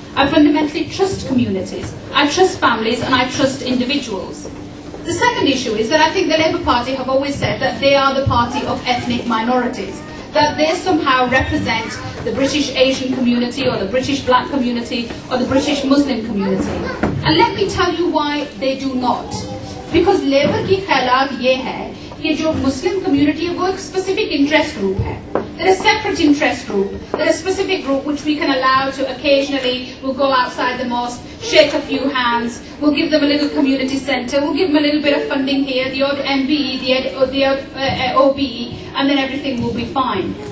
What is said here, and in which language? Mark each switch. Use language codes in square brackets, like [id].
[en] I fundamentally trust communities, I trust families, and I trust individuals. The second issue is that I think the Labour Party have always said that they are the party of ethnic minorities, that they somehow represent the British Asian community or the British black community or the British Muslim community. And let me tell you why they do not. [hi] Because Labour की ख्यालात ये है कि जो Muslim community है वो एक [en] specific interest group [hi] है. [en] They're a separate interest group. They're a specific group which we can allow to occasionally, we'll go outside the mosque, shake a few hands, we'll give them a little community centre, we'll give them a little bit of funding here, the odd MBE, the odd OBE, and then everything will be fine.